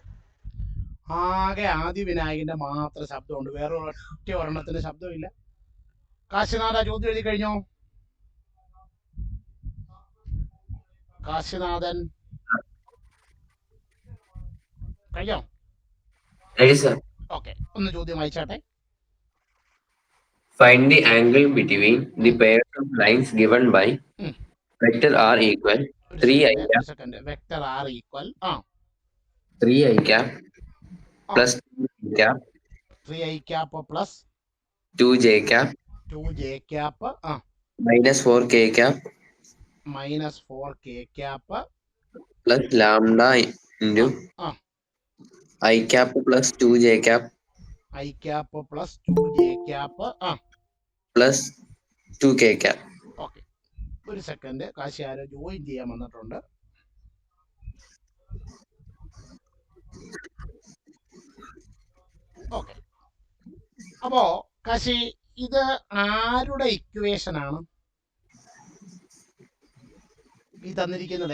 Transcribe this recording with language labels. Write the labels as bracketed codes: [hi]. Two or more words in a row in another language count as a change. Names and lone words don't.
[ml] ആകെ ആദിവിനായകന്റെ മാത്രം ശബ്ദമുണ്ട്, വേറെ ഒറ്റ ഒരെണ്ണത്തിന്റെ ശബ്ദമില്ല. കാശിനാഥ ചോദ്യം എഴുതി കഴിഞ്ഞോ? കാശിനാഥൻ കഴിഞ്ഞോ? ഓക്കെ, ഒന്ന് ചോദ്യം വായിച്ചാട്ടെ. [en] Find the angle between the pairs of lines given by Mm. vector r equal 3i cap vector r equal 3i cap plus 2j cap 3i cap plus 2j cap 2j cap minus 4k cap minus 4k cap plus lambda into I cap plus 2j cap I cap plus 2j cap plus 2k cap. [ml] ഓക്കെ, ഒരു സെക്കൻഡ്. കാശി ആരോ ജോയിൻ ചെയ്യാൻ വന്നിട്ടുണ്ട്. ഓക്കെ, അപ്പോ കാശി ഇത് ആരുടെ ഇക്വേഷൻ ആണ് ഈ തന്നിരിക്കുന്നത്?